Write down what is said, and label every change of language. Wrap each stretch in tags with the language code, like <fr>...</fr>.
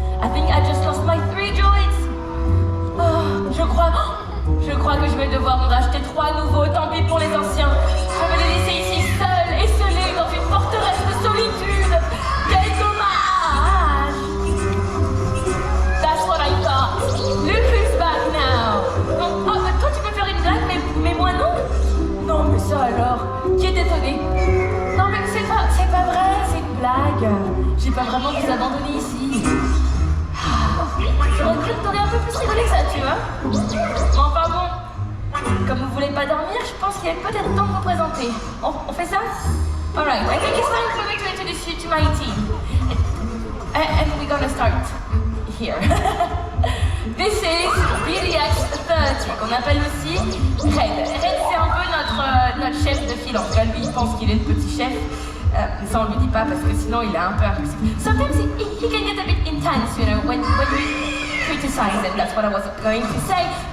<en>I think I just lost my 3 droids.</en> <fr>Oh, je crois que je vais devoir en racheter 3 nouveaux. Tant pis pour les anciens. Je vais les laisser ici seuls et scellés dans une forteresse de solitude. Quel dommage! That's what I thought. Luke is back now. Non, oh, toi tu peux faire une blague, mais moi non. Non mais ça alors, qui est étonné? Non mais c'est pas vrai, c'est une blague. J'ai pas vraiment vous abandonner ici. J'aurais cru que t'aurais un peu plus rigolé que ça, tu vois. Mais enfin bon, comme vous voulez pas dormir, je pense qu'il est peut-être temps de vous présenter. On fait ça?</fr> <en>Alright, I think it's time for me to introduce you to my team. And we're gonna start here. This is BDX-30, qu'on appelle aussi Red.</en> <fr>Red, c'est un peu notre chef de file. En tout cas, lui, il pense qu'il est le petit chef. Ça, on lui dit pas parce que sinon, il est un peu impulsif.</fr> <en>Sometimes he can get a bit intense, you know, when we criticize him. That's what I was going to say.</en>